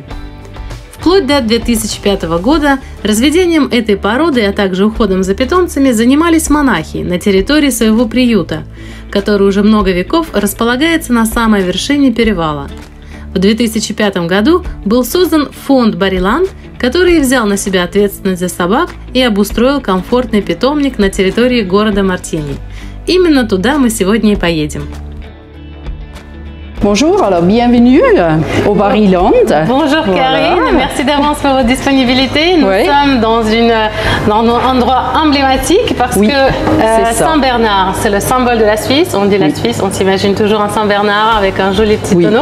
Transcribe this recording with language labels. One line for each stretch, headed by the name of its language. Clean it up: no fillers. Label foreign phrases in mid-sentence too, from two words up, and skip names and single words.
Russian: Вплоть до 2005 года разведением этой породы, а также уходом за питомцами занимались монахи на территории своего приюта, который уже много веков располагается на самой вершине перевала. В 2005 году был создан фонд Барриланд, который взял на себя ответственность за собак и обустроил комфортный питомник на территории города Мартини. Именно туда мы сегодня и поедем.
French: Bonjour, alors bienvenue au Barryland. Bonjour Karine, voilà. Merci d'avance pour votre disponibilité. Nous sommes dans un endroit emblématique parce que Saint-Bernard, c'est le symbole de la Suisse. On dit la Suisse, on s'imagine toujours un Saint-Bernard avec un joli petit tonneau.